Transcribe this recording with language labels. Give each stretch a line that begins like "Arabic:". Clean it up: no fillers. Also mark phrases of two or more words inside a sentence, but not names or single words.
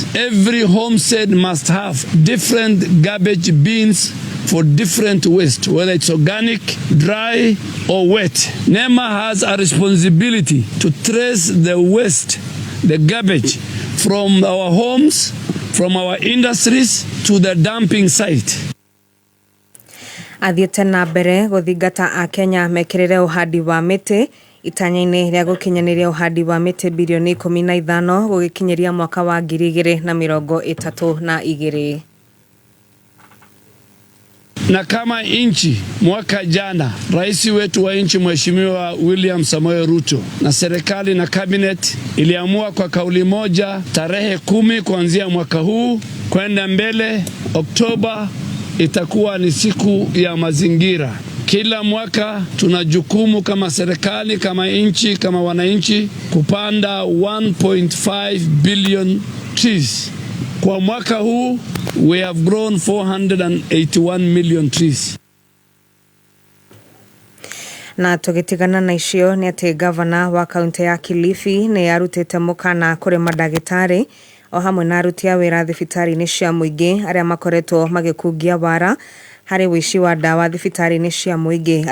English: Every homestead must have different garbage bins for different waste, whether it's organic, dry, or wet. NEMA has a responsibility to trace the waste, the garbage, from our homes, from our industries, to the dumping site.
Kikuyu: Athiĩte na mbere gũthingata a Kenya mekĩrĩre ũhandi wa mĩtĩ itanya-inĩ rĩa gũkinyanĩria ũhandi wa mĩtĩ bilioni 15 gũgĩkinyeria mwaka wa 2032.
Swahili: Na kama nchi mwaka jana rais wetu wa nchi Mheshimiwa William Samoei Ruto na serikali na cabinet iliamua kwa kauli moja tarehe 10 kuanzia mwaka huu kwenda mbele Oktoba itakuwa ni siku ya mazingira. Kila mwaka tuna jukumu kama serikali, kama nchi, kama wananchi kupanda 1.5
English: billion trees.
Swahili: Kwa mwaka huu
English: we have grown 481 million trees.
Kikuyu: Na tugitigana na icio ni ati governor wa kaunti ya Kilifi ni arutite mukana kuri madagitari o hamwe na aruti a wĩra thibitarĩ-inĩ cia mũingĩ arĩa makoretwo magĩkungia wara harĩ wici wa dawa thibitarĩ-inĩ cia mũingĩ.